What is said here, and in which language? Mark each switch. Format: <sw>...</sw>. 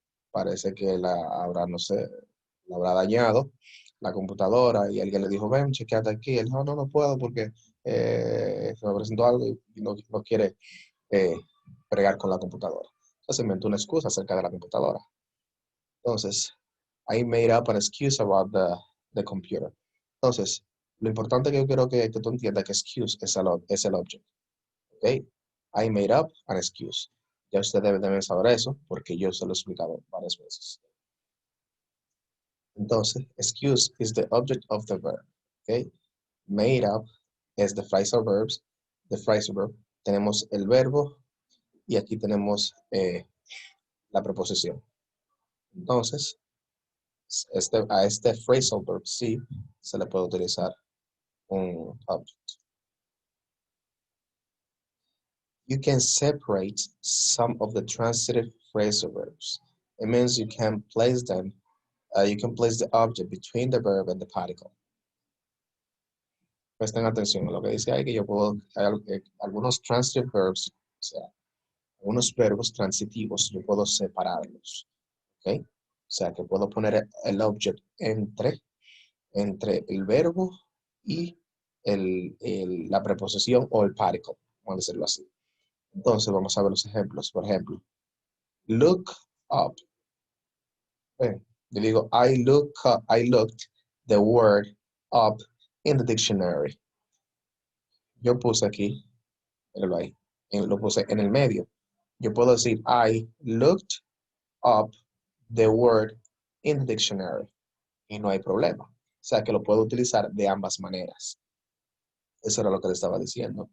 <es>Parece que no sé, la habrá dañado la computadora y alguien le dijo, ven, chequeate aquí. Él dijo, no, no puedo porque se me presentó algo y no quiere eh, bregar con la computadora. Entonces inventó una excusa acerca de la computadora.</es> <en>Entonces, I made up an excuse about the computer.</en> <es>Entonces, lo importante que yo quiero que tú entiendas que excuse es el object. ¿Ok?</es> <en>I made up an excuse.</en> <es>Ya ustedes deben saber eso porque yo se lo he explicado varias veces.</es> <en>Entonces, excuse is the object of the verb. ¿Ok? Made up es the phrasal verbs. The phrasal verb.</en> <es>Tenemos el verbo y aquí tenemos la preposición. Entonces, a este phrasal verb sí se le puede utilizar un object.</es> <en>You can separate some of the transitive phrasal verbs. It means you can place them, you can place the object between the verb and the particle.</en> <es>Presten atención a lo que dice ahí, que yo puedo, hay algunos transitive verbs, o sea, Unos verbos transitivos yo puedo separarlos, ¿ok? O sea que puedo poner el object entre el verbo y la preposición o el particle, vamos a decirlo así. Entonces vamos a ver los ejemplos. Por ejemplo, look up. Yo digo,</es> <en>I looked the word up in the dictionary.</en> <es>Yo puse aquí, míralo ahí, lo puse en el medio. Yo puedo decir,</es> <en>I looked up the word in the dictionary.</en> <es>Y no hay problema. O sea que lo puedo utilizar de ambas maneras. Eso era lo que le estaba diciendo.</es>